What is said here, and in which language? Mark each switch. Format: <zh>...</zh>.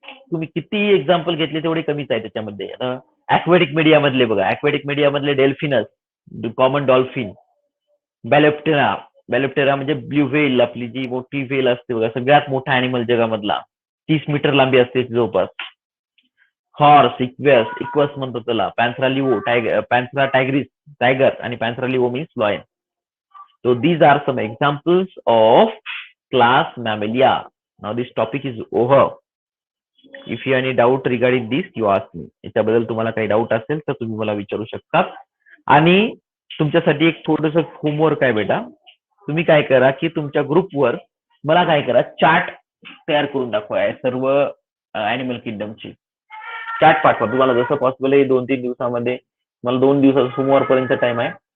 <mr>तुम्ही किती एक्झाम्पल घेतले तेवढे कमीच आहे त्याच्यामध्ये. ऍक्वेटिक मीडिया मधले बघा, ऍक्वेटिक मीडिया मधले डेल्फिनस, कॉमन डॉल्फिन, बॅलेप्टेरा म्हणजे ब्ल्यू व्हेल, आपली जी मोठी व्हेल असते बघा, सगळ्यात मोठा अॅनिमल जगामधला, 30 मीटर लांबी असते जवळपास. हॉर्स, इक्वस म्हणतो त्याला. पॅन्थरा टायग्रिस, टायगर, आणि पॅन्थरा Leo means lion.</mr> <en>So these are some examples of class Mammalia. Now this topic is over. If you have any doubt regarding this, you ask me.</en> <mr>याच्याबद्दल तुम्हाला काही doubt असेल तर तुम्ही मला विचारू शकता. आणि तुमच्यासाठी एक थोडंसं होमवर्क आहे बेटा. तुम्ही काय करा की तुमच्या ग्रुपवर मला काय करा, चार्ट तयार करून दाखवा सर्व ॲनिमल किंगडमची. चार्ट पाठवा तुम्हाला जसं पॉसिबल आहे. 2-3 दिवसामध्ये, मला 2 दिवसाचा सोमवारपर्यंत टाइम आहे.</mr>